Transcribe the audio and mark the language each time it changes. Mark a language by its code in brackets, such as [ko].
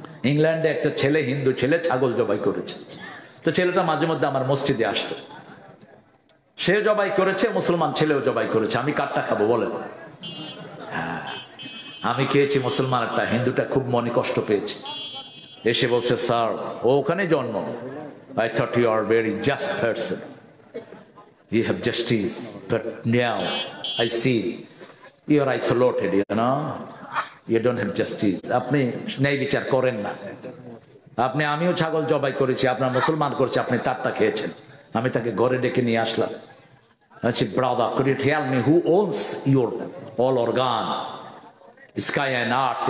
[bn] ইংল্যান্ডে একটা ছেলে, হিন্দু ছেলে, ছাগল জবাই করেছে। তো ছেলেটা মাঝে মধ্যে আমার মসজিদে আসতো। সে জবাই করেছে, মুসলমান ছেলেও জবাই করেছে। আমি কারটা খাবো বলেন? আমি খেয়েছি মুসলমান একটা, হিন্দুটা খুব মনে কষ্ট পেয়েছে। এসে বলছে স্যার ও ওখানে জন্ম, [en] I thought you are a very just person, you have justice, but now I see you are isolated, you know, you don't have justice. [bn] আপনি ন্যায় বিচার করেন না। আপনি, আমিও ছাগল জবাই করেছি, আপনার মুসলমান করেছে, আপনি তারটা খেয়েছেন। আমি তাকে ঘরে ডেকে নিয়ে আসলাম। আচ্ছা [en] brother, could you tell me who owns your all organ, sky and earth?